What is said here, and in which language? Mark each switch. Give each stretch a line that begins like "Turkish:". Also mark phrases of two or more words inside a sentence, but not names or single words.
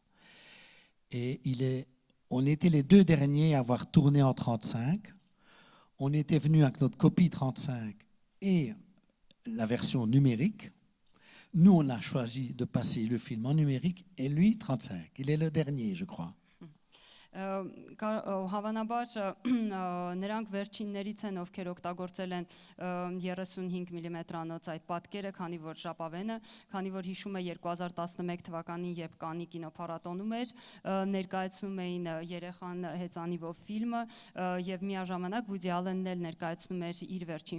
French: Et on était les deux derniers à avoir tourné en 35. On était venu avec notre copie 35 et la version numérique. Nous, on a choisi de passer le film en numérique et lui 35. Il est le dernier, je crois.
Armenian: Հավանաբար նրանք վերջիններից են, ովքեր օգտագործել են 35 մմ-անոց այդ պատկերը, քանի որ ժապավենը, քանի որ հիշում է 2011 թվականին, երբ Կաննի կինոփառատոնում էր, ներկայացնում էին երեխան հեծանիվով ֆիլմը եւ միաժամանակ Woody Allen-ն էլ ներկայացնում էր իր վերջին